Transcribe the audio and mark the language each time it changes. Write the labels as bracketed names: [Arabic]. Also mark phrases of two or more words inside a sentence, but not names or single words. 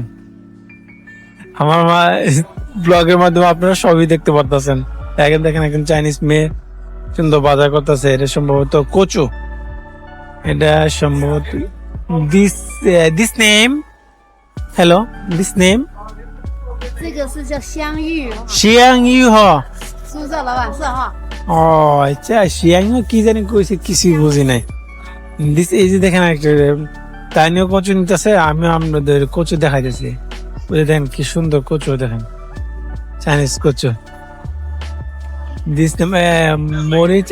[Bangla] আমার মা ব্লগের মাধ্যমে আপনারা সবই দেখতে পারতেছেন। এখন দেখেন একজন চাইনিজ মেয়ে সুন্দর বাজার করতেছে। এটা সম্ভবত কচু। এটা সম্ভবত [English] this name hello this name [Chinese] 这个是叫香芋， [Bangla] শিয়াংইউ হ। [Chinese] 是不是老板是哈？ [Bangla] ও আচ্ছা, শিয়াংইউ কি জানি কইছে, কিছুই বুঝি নাই। এই যে দেখেন একটা তাইনিও কচু নিতেছে, আমি আপনাদের কচু দেখাইতেছি। বুঝে দেখেন কি সুন্দর কচু, দেখেন চাইনিজ কচু। মরিচ।